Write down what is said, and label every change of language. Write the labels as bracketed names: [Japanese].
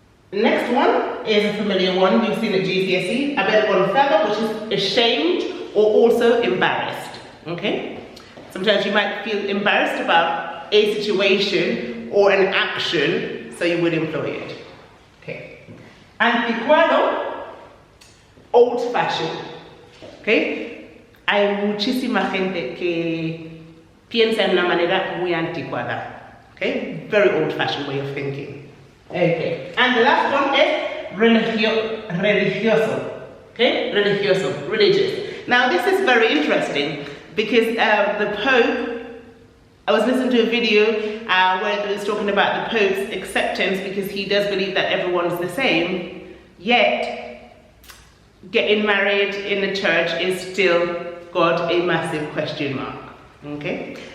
[English] Next one is a familiar one you've seen at GCSE, avergonzado, which is ashamed or also embarrassed. Okay? Sometimes you might feel embarrassed about a situation or an action, so you would employ it. Okay. Anticuado, old-fashioned. Okay? [Spanish] Hay muchísima gente que piensa en una manera muy anticuada. [English] Okay? Very old-fashioned way of thinking. Okay. And the last one is religioso. Okay? Religioso, religious. Now this is very interesting because the Pope, I was listening to a video where it was talking about the Pope's acceptance because he does believe that everyone's the same, yet getting married in the church is still got a massive question mark. Okay?